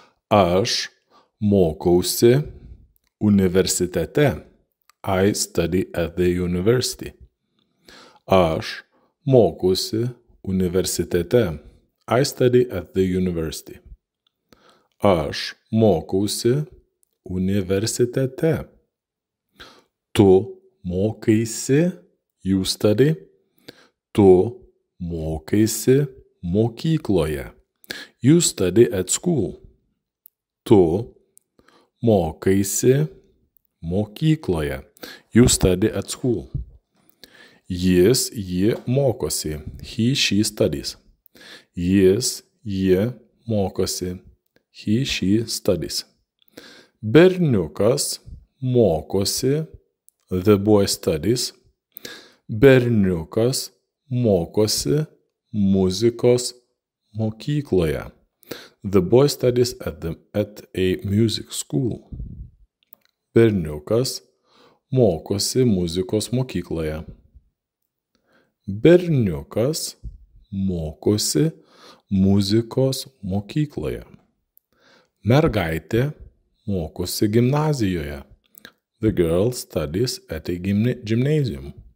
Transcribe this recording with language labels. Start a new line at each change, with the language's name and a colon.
Lithuanian: Aš mokausi universitete.
English: I study at the university.
Lithuanian: Aš mokausi universitete.
English: I study at the university.
Lithuanian: Aš mokausi universitete. Tu mokaisi.
English: You study.
Lithuanian: Tu mokaisi mokykloje.
English: You study at school.
Lithuanian: Tu mokaisi mokykloje.
English: You study at school.
Lithuanian: Jis, ji mokosi.
English: He, she studies.
Lithuanian: Jis, ji mokosi.
English: He, she studies.
Lithuanian: Berniukas mokosi.
English: The boy studies.
Lithuanian: Berniukas mokosi muzikos mokykloje.
English: The boy studies at a music school.
Lithuanian: Berniukas mokosi muzikos mokykloje. Berniukas mokosi muzikos mokykloje. Mergaitė mokosi gimnazijoje.
English: The girl studies at a gymnasium.